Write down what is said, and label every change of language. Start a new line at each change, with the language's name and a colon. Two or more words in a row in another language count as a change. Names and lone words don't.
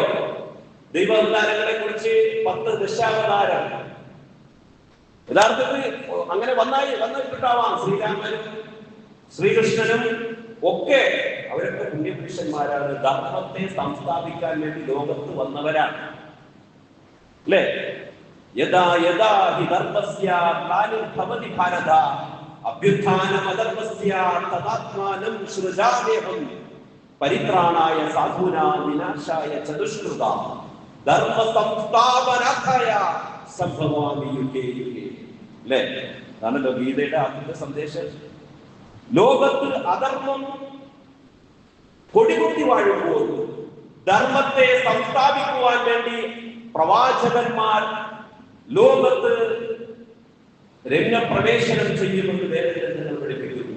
Malayalam: ദൈവ അവതാരങ്ങളെ കുറിച്ച് 10 ദശാവതാരം യഥാർത്ഥത്തിൽ അങ്ങനെ വന്നിട്ടുണ്ടാവാം. ശ്രീരാമനും ശ്രീകൃഷ്ണനും ഒക്കെ അവരൊക്കെ പുണ്യപുരുഷന്മാരാണ്. ധർമ്മത്തെ സംസ്ഥാപിക്കാൻ വേണ്ടി ലോകത്ത് വന്നവരാണ്, അല്ലേ?
Sanskrit: യഥാ യഥാ ഹി ധർമ്മസ്യ ഗ്ലാനിർഭവതി ഭാരത അഭ്യുത്ഥാനമധർമ്മസ്യ തദാത്മാനം സൃജാദേഹം പരിത്രാണായ സാധൂനാം വിനാശായ ചതുഷ്കൃത ധർമ്മ സംസ്ഥാപനായ സംഭവാമി യുഗേ യുഗേ.
Malayalam: അല്ലേ? അതാണല്ലോ ഗീതയുടെ ആദ്യത്തെ സന്ദേശം. ലോകത്ത് അധർമ്മം കൊടികുത്തി വാഴുമ്പോൾ ധർമ്മത്തെ സംസ്ഥാപിക്കുവാൻ വേണ്ടി പ്രവാചകന്മാർ ലോകത്ത് രംഗപ്രവേശനം ചെയ്യുമെന്ന് വേദഗ്രന്ഥങ്ങൾ പഠിപ്പിക്കുന്നു.